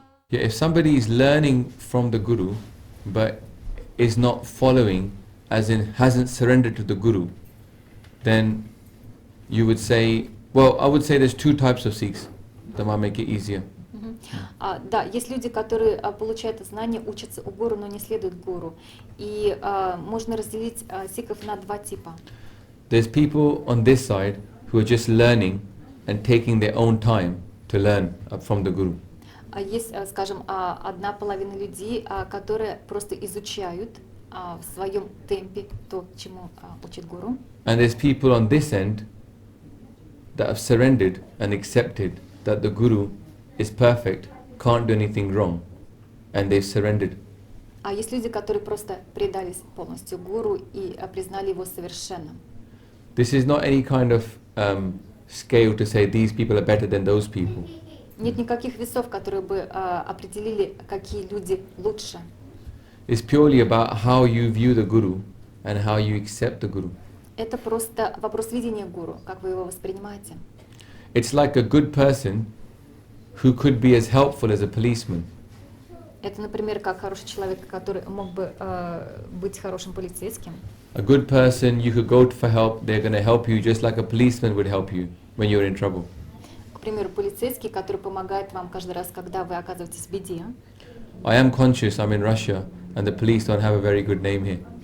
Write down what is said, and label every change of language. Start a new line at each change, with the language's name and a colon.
English: Yeah, if somebody is learning from the Guru but is not following, as in hasn't surrendered to the Guru, then you would say, well, I would say there's two types of Sikhs. That might make it easier.
Russian: Да, есть люди, которые получают знания, учатся у гуру, но не следуют гуру. И можно разделить сикхов на два типа.
English: There's people on this side who are just learning and taking their own time to learn from the Guru.
Russian: Есть, скажем, одна половина людей, которые просто изучают в своем темпе то, чему учит гуру.
English: And there's people on this end that have surrendered and accepted that the Guru is perfect, can't do anything wrong, and they've surrendered.
Russian: А есть люди, которые просто предались полностью гуру и признали его совершенным.
English: This is not any kind of scale to say these people are better than those people.
Russian: Нет никаких весов, которые бы определили, какие люди лучше.
English: It's purely about how you view the Guru and how you accept the Guru.
Russian: Это просто вопрос видения гуру, как вы его воспринимаете.
English: It's like a good person who could be as helpful as a policeman.
Russian: Это, например, как хороший человек, который мог бы быть хорошим полицейским.
English: A good person, you could go for help, they're going to help you just like a policeman would help you when you're in trouble.
Russian: К примеру, полицейский, который помогает вам каждый раз, когда вы оказываетесь в беде.
English: I am conscious I'm in Russia and the police don't have a very good name here.